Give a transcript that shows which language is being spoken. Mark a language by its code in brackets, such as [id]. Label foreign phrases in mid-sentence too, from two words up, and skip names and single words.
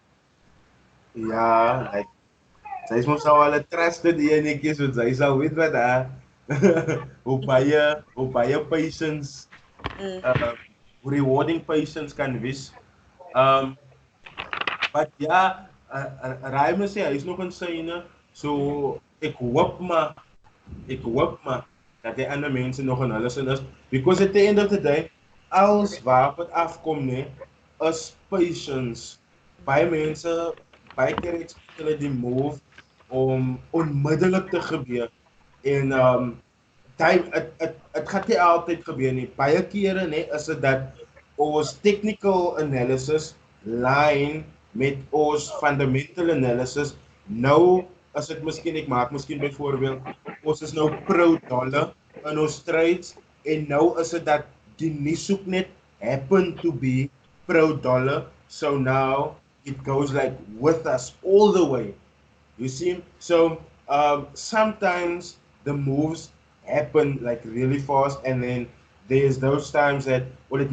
[af] Ja, like sy is mos nou al 'n trusted enetjie, so sy sal weet wat hoe baie patience Mm. [en] rewarding patience [af] kan wees. Um, but ja, Raime sê hy is nog in syne, so ek hoop maar dat die ander mense nog in hulle sin is, [en] because at the end of the day, [af] als waarop het afkom nee, is patience. Baie mense, baie keer expect hulle die move om onmiddellik te gebeur en het gaat nie altyd gebeur nie. Baie kere nee, is dit dat ons [en] technical analysis line [af] met ons [en] fundamental analysis. [af] Nou as dit miskien, ek maak miskien byvoorbeeld, ons is nou pro-dollar in ons trades en nou is dit dat die nuushoek net [en] happen to be pro-dollar, so now it goes like with us all the way. You see? So sometimes the moves happen like really fast, and then there's those times that, or let